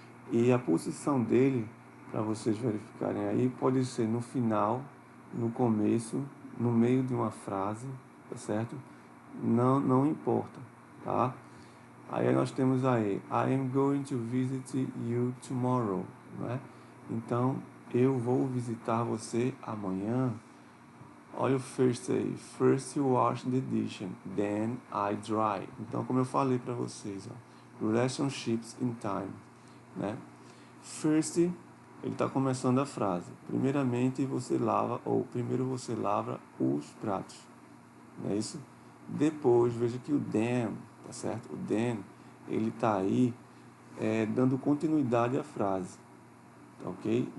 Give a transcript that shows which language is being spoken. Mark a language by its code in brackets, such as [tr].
[pt] E a posição dele, para vocês verificarem aí, pode ser no final, no começo, no meio de uma frase, tá certo? Não importa, tá? Aí nós temos aí, [en] I am going to visit you tomorrow, [pt] né? Então, eu vou visitar você amanhã. Olha o first aí. [en] First you wash the dish, then I dry. [pt] Então, como eu falei para vocês, ó, [en] relationships in time, [pt] né? First, ele está começando a frase. Primeiramente você lava, ou primeiro você lava os pratos, não é isso? Depois, veja que o then, tá certo? O then, ele está aí dando continuidade à frase, ok?